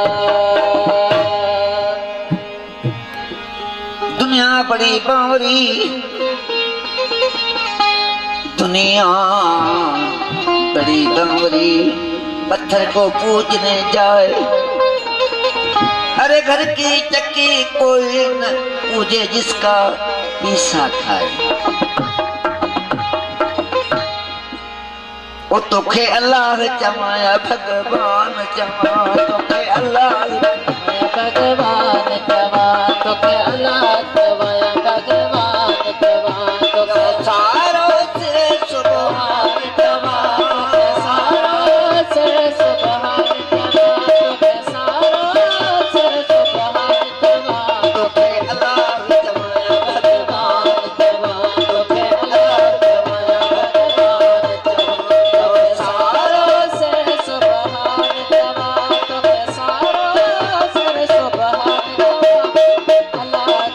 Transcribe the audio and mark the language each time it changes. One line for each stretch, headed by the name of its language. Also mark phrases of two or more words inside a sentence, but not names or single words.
Hindi: दुनिया बड़ी बावरी, दुनिया बड़ी बावरी, पत्थर को पूजने जाए। अरे घर की चक्की कोई न पूजे जिसका पीसा खाए।
Sindhi: वो तोखे अल्लाह चमाया भगवान चमा, तोखे अल्लाह भगवान चवा, तोखे अल्लाह चवाया भगवान चवा। तोखे सारों से सुभान चमा, सारों से सुभान चवा, तोखे सारों से सुभान चवा। तोखे अल्लाह चमाया भगवान चवा, तोखे अल्लाह चवाया भगवान चवा। सारों से सुभान चवा, तोखे सारों से सुभान चवा। अल्लाह